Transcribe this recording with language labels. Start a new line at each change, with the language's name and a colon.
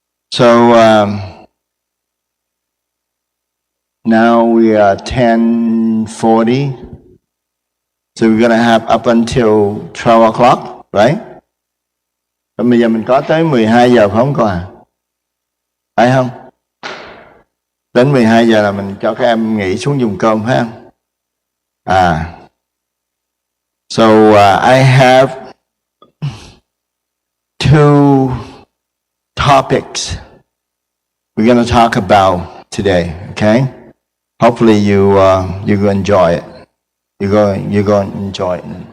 English: So now we are 10:40. So we're going to have up until 12 o'clock, right?
Vietnamese: Rồi bây giờ mình có tới 12 giờ không có à? Phải không? Đến 12 giờ là mình cho các em nghỉ xuống dùng cơm phải không?
English: So I have two topics we're going to talk about today, okay? Hopefully you go enjoy it. You go enjoy it.